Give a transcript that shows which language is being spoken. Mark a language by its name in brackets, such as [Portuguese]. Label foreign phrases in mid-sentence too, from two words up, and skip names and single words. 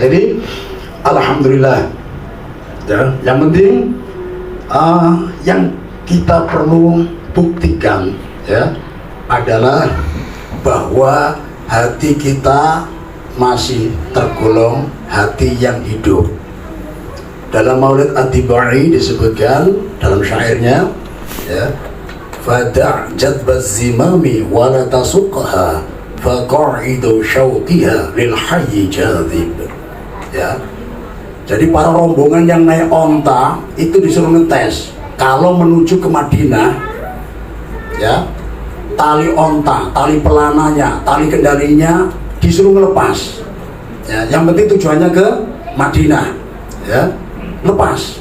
[Indonesian] Jadi alhamdulillah ya, yang penting yang kita perlu buktikan ya adalah bahwa hati kita masih tergolong hati yang hidup. Dalam Maulid At-Tibai disebutkan dalam syairnya ya, [Arabic] فدع جذب الزمام ولا تسقها فقائد شوقها للحي جاذب ya. [Indonesian] Jadi para rombongan yang naik onta itu disuruh ngetes kalau menuju ke Madinah ya, tali onta, tali pelananya, tali kendalinya disuruh ngelepas ya. Yang penting tujuannya ke Madinah ya, lepas.